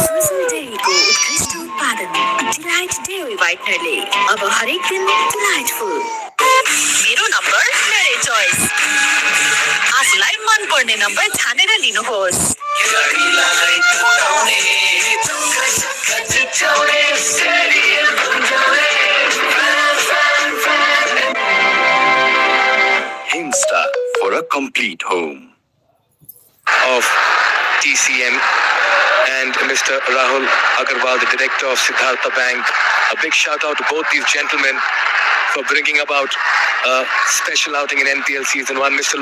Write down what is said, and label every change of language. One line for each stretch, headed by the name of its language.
Nepali: Delight Dairy Whitener अब हरेक दिन delightful. मेरो नम्बर मेरै choice. आफूलाई मन पर्ने नम्बर छानेर लिनुहोस्.
English: Hinsta for a complete home. Of TCM and Mr. Rahul Agarwal, the director of Siddhartha Bank. A big shout out to both these gentlemen for bringing about a special outing in NPL Season 1. Mr.